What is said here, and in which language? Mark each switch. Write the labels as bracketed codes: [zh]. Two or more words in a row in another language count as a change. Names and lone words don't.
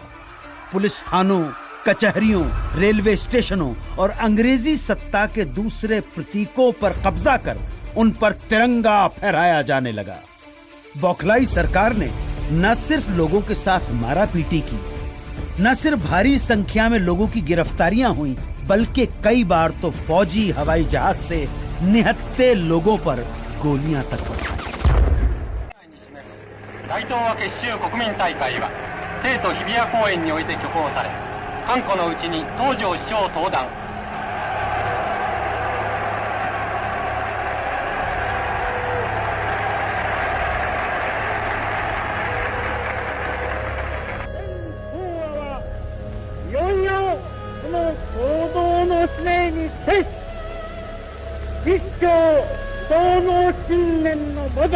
[hi] पुलिस थानों, कचहरियों, रेलवे स्टेशनों और अंग्रेजी सत्ता के दूसरे प्रतीकों पर कब्जा कर उन पर तिरंगा फहराया जाने लगा। बौखलाई सरकार ने न सिर्फ लोगों के साथ मारापीटी की, न सिर्फ भारी संख्या में लोगों की गिरफ्तारियां हुई, बल्कि कई बार तो फौजी हवाई जहाज से निहत्थे लोगों पर गोलियां तक बरसाई। [ja] 大東亜結集国民大会は帝都日比谷公園において挙行され、寒湖のうちに東條首相登壇。いよいよこの行動の使命に徹し、一丁同の信念のも